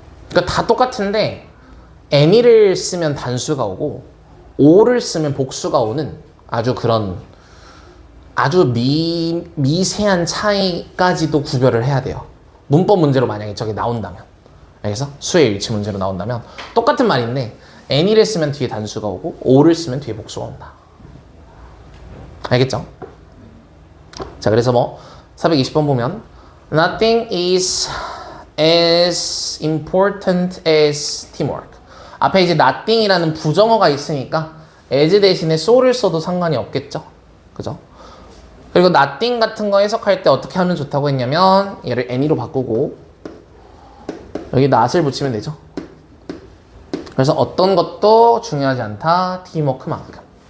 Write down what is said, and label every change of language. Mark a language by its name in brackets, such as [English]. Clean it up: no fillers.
[Korean] 그러니까 다 똑같은데 any를 쓰면 단수가 오고 or를 쓰면 복수가 오는 아주 그런 아주 미세한 차이까지도 구별을 해야 돼요. 문법 문제로 만약에 저게 나온다면, 알겠어? 수의 일치 문제로 나온다면 똑같은 말인데 any를 쓰면 뒤에 단수가 오고 or를 쓰면 뒤에 복수가 온다. 알겠죠? 자, 그래서 뭐 420번 보면 [English] Nothing is as important as teamwork. [Korean] 앞에 이제 nothing이라는 부정어가 있으니까 as 대신에 so를 써도 상관이 없겠죠? 그죠? 그리고 nothing 같은 거 해석할 때 어떻게 하면 좋다고 했냐면 얘를 any로 바꾸고 여기 not을 붙이면 되죠. 그래서 어떤 것도 중요하지 않다. 팀워크만큼.